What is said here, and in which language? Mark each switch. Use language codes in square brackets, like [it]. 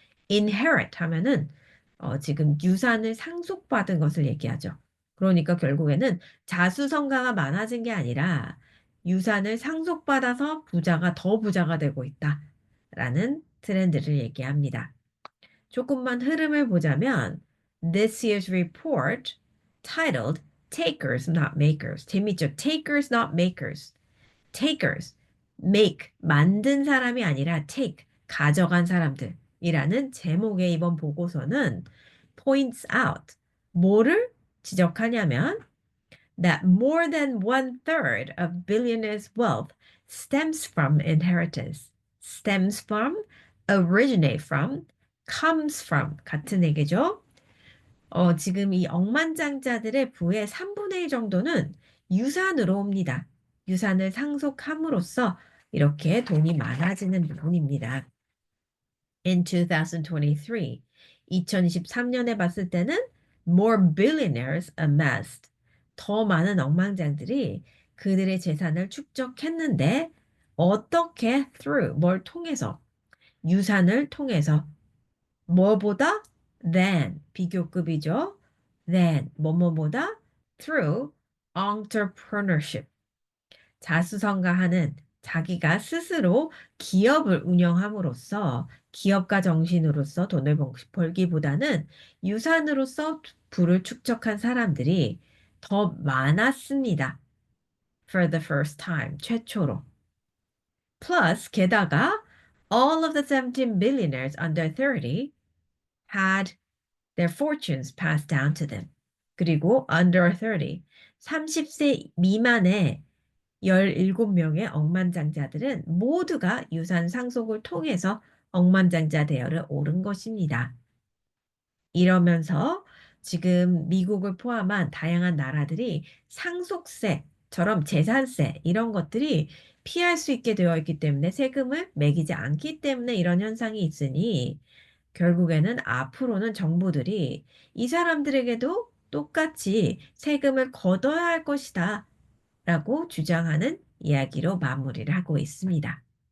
[ko] inherit 하면은 지금 유산을 상속받은 것을 얘기하죠. 그러니까 결국에는 자수성가가 많아진 게 아니라 유산을 상속받아서 부자가 더 부자가 되고 있다라는 트렌드를 얘기합니다. 조금만 흐름을 보자면 [en] This year's report titled Takers Not Makers. [ko] 재밌죠? [en] Takers Not Makers. Takers, make, [ko] 만든 사람이 아니라 [en] take, [ko] 가져간 사람들이라는 제목의 이번 보고서는 [en] points out, [ko] 뭐를 지적하냐면 [en] that more than one third of billionaires' wealth stems from inheritance, stems from, originate from, comes from [ko] 같은 얘기죠. 지금 이 억만장자들의 부의 3분의 1 정도는 유산으로 옵니다. 유산을 상속함으로써 이렇게 돈이 많아지는 부분입니다. [en] In 2023, [ko] 2023년에 봤을 때는 [en] more billionaires amassed. [ko] 더 많은 억만장들이 그들의 재산을 축적했는데 어떻게 through 뭘 통해서 유산을 통해서 뭐보다 than 비교급이죠. than 뭐뭐보다 [en] through entrepreneurship [ko] 자수성가하는 자기가 스스로 기업을 운영함으로써 기업가 정신으로서 돈을 벌기보다는 유산으로서 부를 축적한 사람들이 더 많았습니다. [en] For the first time, [ko] 최초로. [en] Plus, [ko] 게다가 [en] all of the 17 billionaires under 30 had their fortunes passed down to them. [ko] 그리고 under 30, 30세 미만의 17명의 억만장자들은 모두가 유산 상속을 통해서 억만장자 대열을 오른 것입니다. 이러면서 지금 미국을 포함한 다양한 나라들이 상속세처럼 재산세 이런 것들이 피할 수 있게 되어 있기 때문에 세금을 매기지 않기 때문에 이런 현상이 있으니 결국에는 앞으로는 정부들이 이 사람들에게도 똑같이 세금을 걷어야 할 것이다 라고 주장하는 이야기로 마무리를 하고 있습니다.